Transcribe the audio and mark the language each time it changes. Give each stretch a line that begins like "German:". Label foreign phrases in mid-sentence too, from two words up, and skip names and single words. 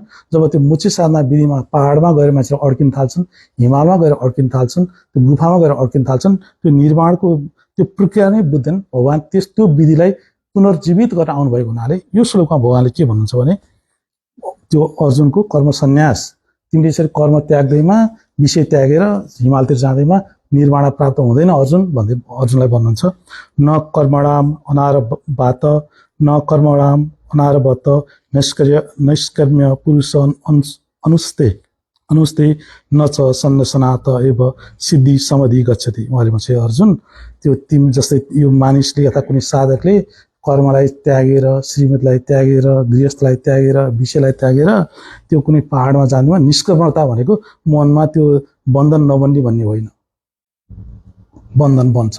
Nepali: जब त्यो मोक्ष साधना विधिमा पहाडमा गएर मान्छेले अड्किन थाल्छन्, हिमालमा गएर अड्किन थाल्छन्, त्यो गुफामा गएर अड्किन थाल्छन्, त्यो निर्माणको त्यो प्रक्रिया नै बुझ्दैन। भगवान त्यो विधिलाई पुनर्जीवित गर्न आउनुभएको हुनाले यो श्लोकमा भगवानले के भन्नुहुन्छ भने त्यो अर्जुनको कर्म सन्यास, तिमीले यसरी कर्म त्याग्दैमा, विषय त्यागेर हिमालतिर जाँदैमा निर्वाण प्राप्त हुँदैन अर्जुन भन्दै अर्जुनलाई भन्नुहुन्छ।
Sanskrit: न कर्मणाम अनारभत न कर्मणाम अनारभत नैष्कर्म्य पुरुष अनुस्ते न च सन्नसनात एव सिद्धि समाधि गच्छति।
Nepali: उहाँले भन्छ अर्जुन, त्यो तिमी जस्तै यो मानिसले अथवा कुनै साधकले कर्मलाई त्यागेर, श्रीमतीलाई त्यागेर, गृहस्थलाई त्यागेर, विषयलाई त्यागेर त्यो कुनै पहाडमा जानुमा निष्कर्मता भनेको मनमा त्यो बन्धन नबन्ने भन्ने होइन, बन्धन बन्छ।